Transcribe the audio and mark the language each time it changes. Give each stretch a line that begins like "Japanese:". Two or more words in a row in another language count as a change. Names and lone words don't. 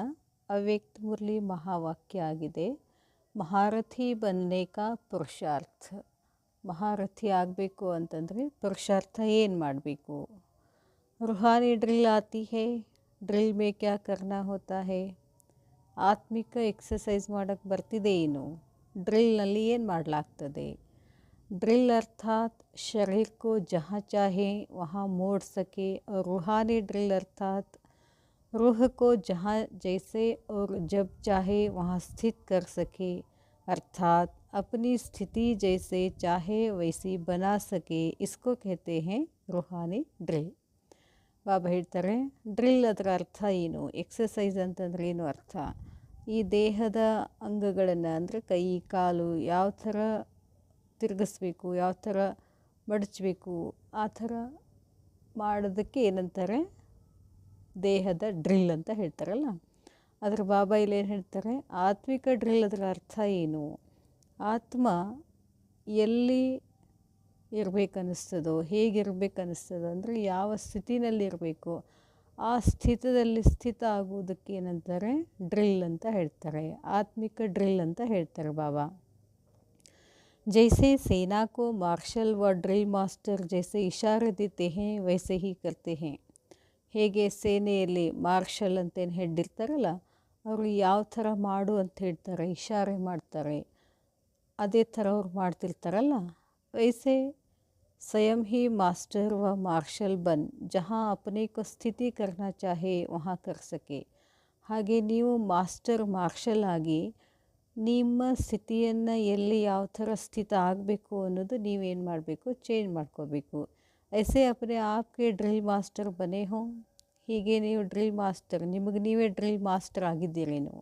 Kannada: ಅವ್ಯಕ್ತ ಮುರಳಿ ಮಹಾವಾಕ್ಯ ಆಗಿದೆ,
Hindi: महारथी बनने का पुरुषार्थ.
Kannada: ಮಹಾರಥಿ ಆಗಬೇಕು ಅಂತಂದರೆ ಪುರುಷಾರ್ಥ ಏನು ಮಾಡಬೇಕು?
Hindi: रूहानी ड्रिल आती है, ड्रिल में क्या करना होता है.
Kannada: ಆತ್ಮಿಕ ಎಕ್ಸಸೈಸ್ ಮಾಡೋಕ್ಕೆ ಬರ್ತಿದೆ ಏನು? ಡ್ರಿಲ್ನಲ್ಲಿ ಏನು ಮಾಡಲಾಗ್ತದೆ?
Hindi: ड्रिल अर्थात शरीर को जहाँ चाहे वहाँ मोड़ सके, और रूहानी ड्रिल अर्थात रूह को जहाँ जैसे और जब चाहे वहाँ स्थित कर सके, अर्थात अपनी स्थिति जैसे चाहे वैसी बना सके. इसको कहते हैं रूहानी ड्रिल.
Kannada: ಬಾಬಾ ಹೇಳ್ತಾರೆ, ಡ್ರಿಲ್ ಅದರ ಅರ್ಥ ಏನು, ಎಕ್ಸಸೈಸ್ ಅಂತಂದ್ರೆ ಏನು ಅರ್ಥ. ಈ ದೇಹದ ಅಂಗಗಳನ್ನು ಅಂದರೆ ಕೈ ಕಾಲು ಯಾವ ಥರ ತಿರುಗಿಸ್ಬೇಕು, ಯಾವ ಥರ ಮಡಚಬೇಕು, ಆ ಥರ ಮಾಡೋದಕ್ಕೆ ಏನಂತಾರೆ, ದೇಹದ ಡ್ರಿಲ್ ಅಂತ ಹೇಳ್ತಾರಲ್ಲ. ಅದರ ಬಾಬಾ ಇಲ್ಲಿ ಏನು ಹೇಳ್ತಾರೆ, ಆತ್ಮಿಕ ಡ್ರಿಲ್ ಅದರ ಅರ್ಥ ಏನು. ಆತ್ಮ ಎಲ್ಲಿ ಇರಬೇಕನ್ನಿಸ್ತದೋ, ಹೇಗಿರ್ಬೇಕನ್ನಿಸ್ತದೋ ಅಂದರೆ ಯಾವ ಸ್ಥಿತಿನಲ್ಲಿರಬೇಕು, ಆ ಸ್ಥಿತದಲ್ಲಿ ಸ್ಥಿತ ಆಗುವುದಕ್ಕೆ ಏನಂತಾರೆ, ಡ್ರಿಲ್ ಅಂತ ಹೇಳ್ತಾರೆ, ಆತ್ಮಿಕ ಡ್ರಿಲ್ ಅಂತ ಹೇಳ್ತಾರೆ ಬಾಬಾ.
Hindi: जैसे सेना को मार्शल व ड्रिल मास्टर जैसे इशारे देते हैं वैसे ही करते हैं.
Kannada: ಹೇಗೆ ಸೇನೆಯಲ್ಲಿ ಮಾರ್ಷಲ್ ಅಂತೇನು ಹೆಡ್ ಇರ್ತಾರಲ್ಲ, ಅವರು ಯಾವ ಥರ ಮಾಡು ಅಂತ ಹೇಳ್ತಾರೆ, ಇಶಾರೆ ಮಾಡ್ತಾರೆ, ಅದೇ ಥರ ಅವ್ರು ಮಾಡ್ತಿರ್ತಾರಲ್ಲ.
Hindi: वैसे स्वयं ही मास्टर व मार्शल बन जहाँ अपने को स्थिति करना चाहे वहाँ कर सके.
Kannada: ಹಾಗೆ ನೀವು ಮಾಸ್ಟರ್ ಮಾರ್ಷಲ್ ಆಗಿ ನಿಮ್ಮ ಸ್ಥಿತಿಯನ್ನು ಎಲ್ಲಿ ಯಾವ ಥರ ಸ್ಥಿತ ಆಗಬೇಕು ಅನ್ನೋದು ನೀವೇನು ಮಾಡಬೇಕು, ಚೇಂಜ್ ಮಾಡ್ಕೋಬೇಕು.
Hindi: ऐसे अपने आपको ड्रिल मास्टर बने हो,
Kannada: ಹೀಗೆ ನೀವು ಡ್ರಿಲ್ ಮಾಸ್ಟರ್, ನಿಮಗೆ ನೀವೇ ಡ್ರಿಲ್ ಮಾಸ್ಟರ್ ಆಗಿದ್ದೀರಿ ನೀವು.